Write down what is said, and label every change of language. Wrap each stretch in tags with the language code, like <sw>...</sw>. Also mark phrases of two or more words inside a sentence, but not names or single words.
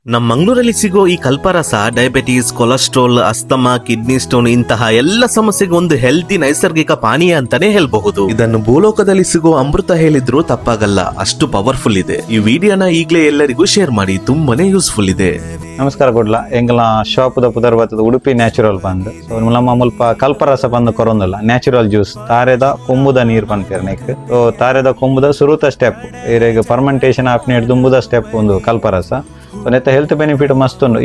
<kn>ನಮ್ಮ ಮಂಗಳೂರಲ್ಲಿ ಸಿಗೋ ಈ ಕಲ್ಪರಸ ಡಯಾಬಿಟೀಸ್, ಕೊಲೆಸ್ಟ್ರಾಲ್, ಅಸ್ತಮಾ,</kn> <en>kidney stone</en> <kn>ಇಂತಹ ಎಲ್ಲ ಸಮಸ್ಯೆಗೆ ಒಂದು ಹೆಲ್ತಿ ನೈಸರ್ಗಿಕ ಪಾನೀಯ ಅಂತಾನೆ ಹೇಳ್ಬಹುದು. ಇದನ್ನು ಭೂಲೋಕದಲ್ಲಿ ಸಿಗೋ ಅಮೃತ ಹೇಳಿದ್ರು ತಪ್ಪಾಗಲ್ಲ, ಅಷ್ಟು ಪವರ್ಫುಲ್ ಇದೆ. ಈ ವಿಡಿಯೋನ ಈಗಲೇ ಎಲ್ಲರಿಗೂ ಶೇರ್ ಮಾಡಿ, ತುಂಬಾನೇ ಯೂಸ್ಫುಲ್ ಇದೆ.</kn> <tcy>ನಮಸ್ಕಾರ ಕೊಡ್ಲ ಎಂಗ್ಲ ಶಾಪದ ಪುದರ್ ಬತ್ತದ ಉಡುಪಿ ನ್ಯಾಚುರಲ್ ಬಂದ್ ಸೊ ನಮ್ಮ ಮುಲ್ಪ ಕಲ್ಪರಸ ಬಂದು ಕೊರೊಂದಲ್ಲ</tcy> <en>natural juice</en> <tcy>ತಾರೆದ ಕೊಂಬುದ ನೀರು ಪನ್ಪೇರ್ ನೆಕ್ ಸೊ ತಾರೆದ ಕೊಂಬುದ ಸುರುತ ಸ್ಟೆಪ್ ಇರೆಗ್ ಫರ್ಮೆಂಟೇಷನ್ ಆಪ್ನೇಟ್ ದುಂಬುದ ಸ್ಟೆಪ್ ಒಂದು ಕಲ್ಪರಸ ಸೊ ನೆತ್ತ</tcy> <en>health benefit</en> <tcy>ಮಸ್ತ್ ಉಂಡು.</tcy>